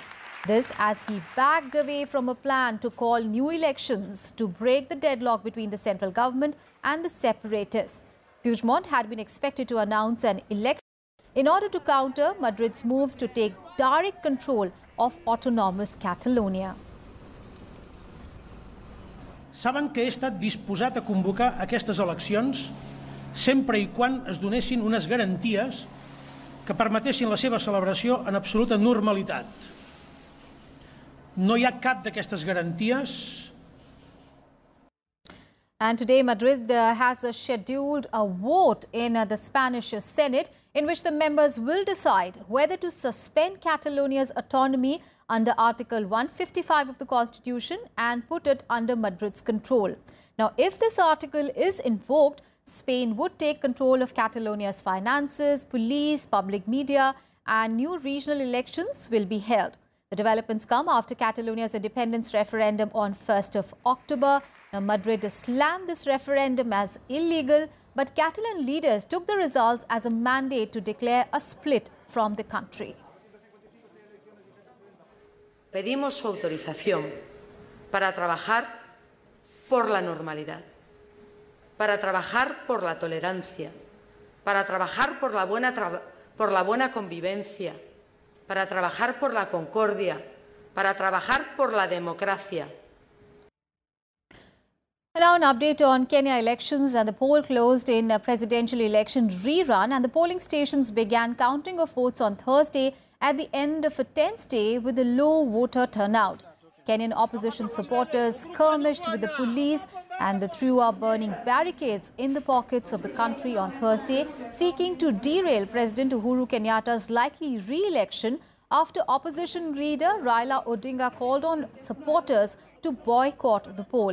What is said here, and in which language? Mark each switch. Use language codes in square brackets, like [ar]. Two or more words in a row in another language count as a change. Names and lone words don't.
[en] This as he backed away from a plan to call new elections to break the deadlock between the central government and the separatists. Puigdemont had been expected to announce an election in order to counter Madrid's moves to take direct control of autonomous Catalonia. [ca] Saben que he estat disposat a convocar aquestes eleccions sempre i quan es donessin unes garanties que permetessin la seva celebració en absoluta normalitat. No hi ha cap d'aquestes garanties. [en] And today Madrid has scheduled a vote in the Spanish Senate in which the members will decide whether to suspend Catalonia's autonomy under Article 155 of the Constitution and put it under Madrid's control. Now, if this article is invoked, Spain would take control of Catalonia's finances, police, public media, and new regional elections will be held. The developments come after Catalonia's independence referendum on 1st of October. Now, Madrid slammed this referendum as illegal, but Catalan leaders took the results as a mandate to declare a split from the country. [es] Pedimos su autorización para trabajar por la normalidad, para trabajar por la tolerancia, para trabajar por la buena convivencia, para trabajar por la concordia, para trabajar por la democracia. [en] Now an update on Kenya elections, and the poll closed in a presidential election rerun, and the polling stations began counting of votes on Thursday at the end of a tense day with a low voter turnout. Kenyan opposition supporters skirmished with the police and they threw up burning barricades in the pockets of the country on Thursday, seeking to derail President Uhuru Kenyatta's likely re-election after opposition leader Raila Odinga called on supporters to boycott the poll.